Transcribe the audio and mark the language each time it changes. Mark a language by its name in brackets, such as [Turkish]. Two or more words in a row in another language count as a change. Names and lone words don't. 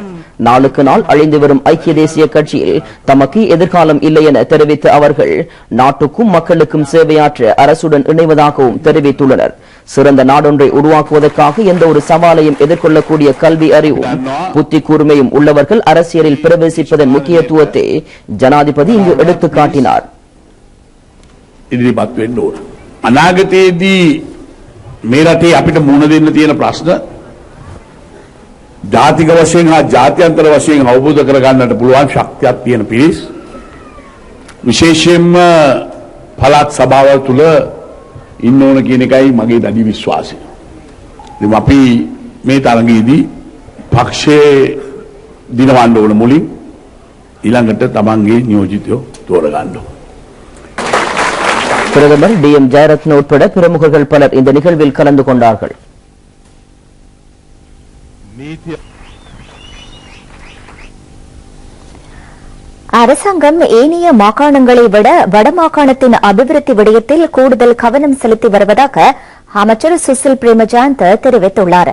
[Tamil] நாளுக்கு நாள் அழிந்து வரும் ஐக்கிய தேசிய கட்சியில் தமக்கு எதிர்காலம் இல்லை என தெரிவித்த அவர்கள் நாட்டுக்கும் மக்களுக்கும் சேவையாற்ற அரசுடன் இணைவதாகவும் தெரிவித்துள்ளனர். சிறந்த நாடொன்றை உருவாக்குவதற்காக எந்த ஒரு சவாலையும் எதிர்கொள்ளக்கூடிய கல்வி அறிவும் புத்தி கூர்மையும் உள்ளவர்கள் அரசியலில் பிரவேசிப்பதன் முக்கியத்துவத்தை ஜனாதிபதி இங்கு எடுத்துக் காட்டினார். [Sinhala] අනාගතයේදී මේ රටේ අපිට මුහුණ දෙන්න තියෙන ප්‍රශ්න ජාතික වශයෙන් හා ජාත්‍යන්තර වශයෙන් අවබෝධ කරගන්නට පුළුවන් ශක්තියක් තියෙන පිරිස්, විශේෂයෙන්ම පළාත් සභාවල් තුල ඉන්න ඕන කියන එකයි මගේ දැඩි විශ්වාසය. ඉතින් අපි මේ තරඟයේදී පක්ෂයේ දිනවන්න ඕන මුලින් ඊළඟට තමන්ගේ නියෝජිතයෝ තෝරගන්න ඕන. [Tamil] பிரதமர் DM ஜெயரத்ன உட்பட பிரமுகர்கள் பலர் இந்த நிகழ்வில் கலந்து கொண்டார்கள். அரசாங்கம் ஏனைய மாகாணங்களை விட வடமாகாணத்தின் அபிவிருத்தி விடயத்தில் கூடுதல் கவனம் செலுத்தி வருவதாக அமைச்சர் சுசில் பிரேமஜாந்த தெரிவித்துள்ளார்.